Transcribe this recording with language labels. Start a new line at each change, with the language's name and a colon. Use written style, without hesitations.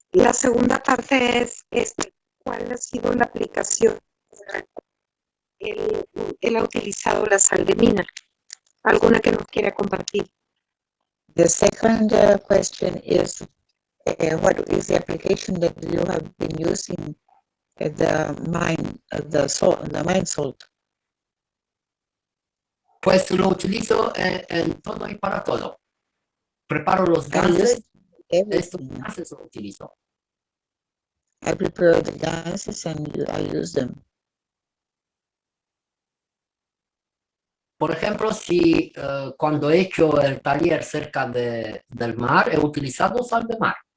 Spanish: la segunda parte es ¿cuál ha sido la aplicación? Él ha utilizado la sal de mina. ¿Alguna que nos quiera compartir?
English: The second question is, what is the application that you have been using at the mine, the mine salt?
Spanish: Pues lo utilizo en todo y para todo. Preparo los gases, estos
English: Everything.
Spanish: gases los utilizo.
English: I prepare the gases and I use them.
Spanish: Por ejemplo, si cuando he hecho el taller cerca del mar, he utilizado sal de mar.